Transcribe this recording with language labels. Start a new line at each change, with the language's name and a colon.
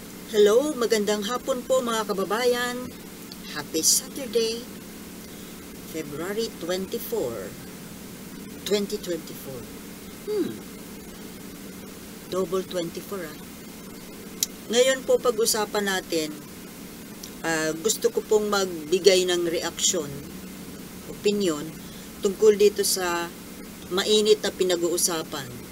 Filipino: Hello, magandang hapon po mga kababayan.
English: Happy Saturday, February 24, 2024. Double 24 ah.
Filipino: Ngayon po pag-usapan natin, gusto ko pong magbigay ng reaksyon, opinion, tungkol dito sa mainit na pinag-uusapan.